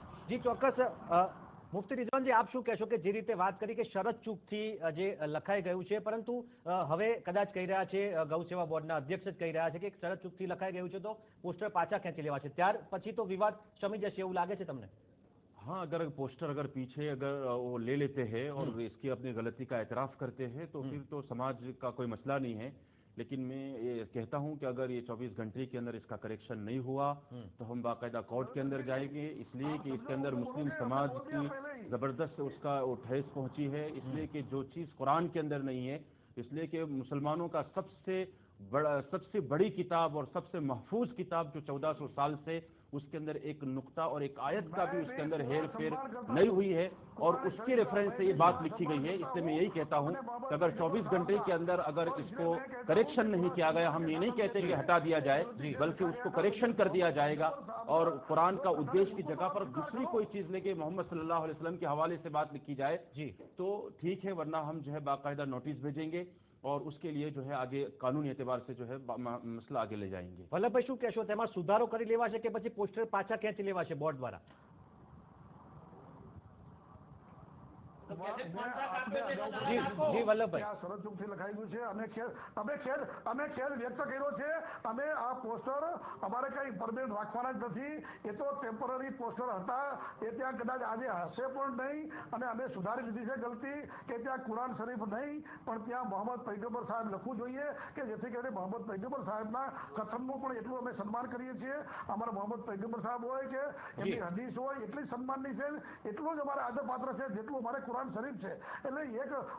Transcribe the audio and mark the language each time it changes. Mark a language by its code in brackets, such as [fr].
[gu] જી ચોક્કસ મુફ્તી રિઝવાનજી આપ શું કહેશો કે જે રીતે વાત કરી કે શરત ચૂકથી જે લખાઈ ગયું છે પરંતુ હવે કદાચ કહી રહ્યા છે ગૌસેવા બોર્ડના અધ્યક્ષ જ કહી રહ્યા છે કે શરત ચૂકથી લખાઈ ગયું છે તો પોસ્ટર પાછા ખેંચી લેવા છે ત્યાર પછી તો વિવાદ શમી જશે એવું લાગે છે તમને [hi] हाँ, अगर पोस्टर अगर पीछे अगर वो ले लेते हैं और इसकी अपनी गलती का एतराफ़ करते हैं तो फिर तो समाज का कोई मसला नहीं है लेकिन मैं ये कहता हूं कि अगर ये 24 घंटे के अंदर इसका करेक्शन नहीं हुआ तो हम बाकायदा कोर्ट के अंदर जाएंगे इसलिए कि इसके अंदर मुस्लिम समाज की ज़बरदस्त उसका ठेस पहुंची है इसलिए कि जो चीज़ कुरान के अंदर नहीं है इसलिए कि मुसलमानों का सबसे बड़ी किताब और सबसे महफूज किताब जो 1400 साल से उसके अंदर एक नुक्ता और एक आयत का भी उसके अंदर हेर फेर नहीं हुई है और उसके रेफरेंस से ये बात लिखी गई है इससे मैं यही कहता हूं कि अगर 24 घंटे के अंदर अगर इसको करेक्शन नहीं किया गया हम ये नहीं कहते कि हटा दिया जाए बल्कि उसको करेक्शन कर दिया जाएगा और कुरान का उद्देश्य की जगह पर दूसरी कोई चीज लेके मोहम्मद सल्लल्लाहु अलैहि वसल्लम के हवाले से बात लिखी जाए जी तो ठीक है वरना हम जो है बाकायदा नोटिस भेजेंगे और उसके लिए जो है आगे कानूनी एतबार से जो है मसला आगे ले जाएंगे [gu] વલ્લભભાઈ શું કહેશો તેમાં સુધારો કરી લેવાશે કે પછી પોસ્ટર પાછા ખેંચી લેવાશે બોર્ડ દ્વારા જી વલ્લભભાઈ શરત ચૂકથી લખાઈ ગયું છે અમે ખેદ વ્યક્ત કર્યો છે અમે આ પોસ્ટર અમારે કઈ પરમેનન્ટ રાખવાના જ નથી એ તો ટેમ્પરરી પોસ્ટર હતા એ ત્યાં કદાચ આજે હશે પણ નહીં અને અમે સુધારી લીધી છે ગલતી કે ત્યાં કુરાન શરીફ નહીં પણ ત્યાં મોહમ્મદ પૈગંબર સાહેબ લખવું જોઈએ કે જેથી કરીને મોહમ્મદ પૈગંબર સાહેબના કથનનું પણ એટલું અમે સન્માન કરીએ છીએ અમારા મોહમ્મદ પૈગંબર સાહેબ હોય કે એમની હદીસ હોય એટલી સન્માનની છે એટલું જ અમારે આદરપાત્ર છે જેટલું અમારે કુરાન શરીફ છે એટલે એક